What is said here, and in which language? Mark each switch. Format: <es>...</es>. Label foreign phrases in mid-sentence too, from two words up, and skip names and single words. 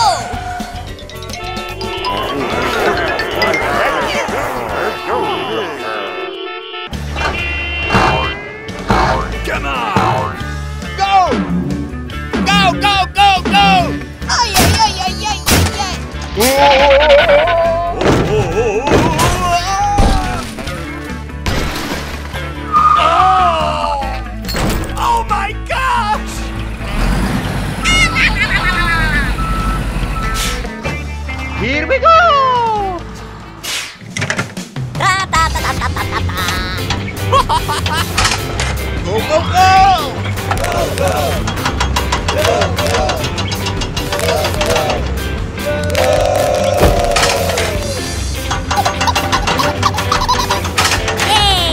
<en>Come on! Go! Go, go, go, go! Ay, ay, ay, ay, ay, ay, Oh my gosh! Here we go! Ta ta ta ta ta ta ta ta. Go, go, go! Go, go! Go, go! Go, go! Yay!</en>